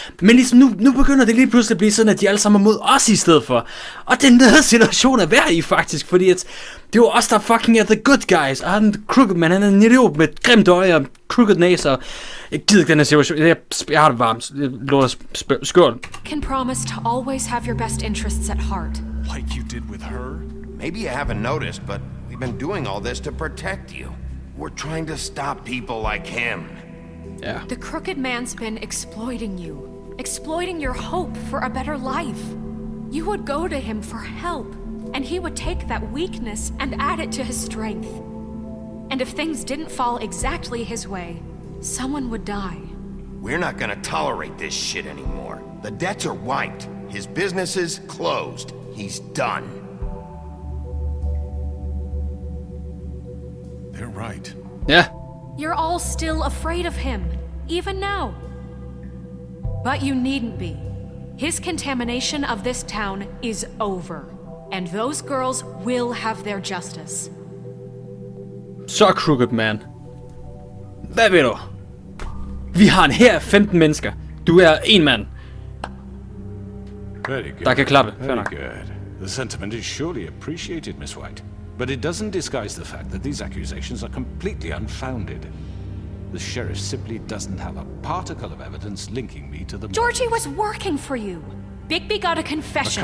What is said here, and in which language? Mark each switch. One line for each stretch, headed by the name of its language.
Danish: Men ligesom nu begynder det lige pludselig at blive sådan, at de alle sammen er mod os i stedet for. Og det er en nede situation at være i, faktisk, fordi at det er jo os, der fucking er
English: the good guys,
Danish: og han Crooked Man, han er en idiot med et grimt øje og crooked næse, og jeg gider ikke den her situation, jeg har det varmt, lort skål.
English: can promise to always have your best interests at heart. Like you did with her? Maybe you haven't noticed, but we've been doing all this to protect you. We're trying to stop people like him.
Danish: Ja.
English: The Crooked Man's been exploiting you, exploiting your hope for a better life. You would go to him for help, and he would take that weakness and add it to his strength. And if things didn't fall exactly his way, someone would die. We're not gonna tolerate this shit anymore. The debts are wiped. His business is closed. He's done. They're right.
Danish: Ja.
English: You're all still afraid of him, even now. But you needn't be. His contamination of this town is over, and those girls will have their justice.
Danish: Så Crooked Man. Hvad vil du? Vi har en hær af 15 mennesker. Du er en mand.
English: Very good.
Danish: Der kan klappe. Fair
English: Very
Danish: nok.
English: good. The sentiment is surely appreciated, Miss White. But it doesn't disguise the fact that these accusations are completely unfounded. The sheriff simply doesn't have a particle of evidence linking me to the Georgie murders. was working for you. Bigby got a confession.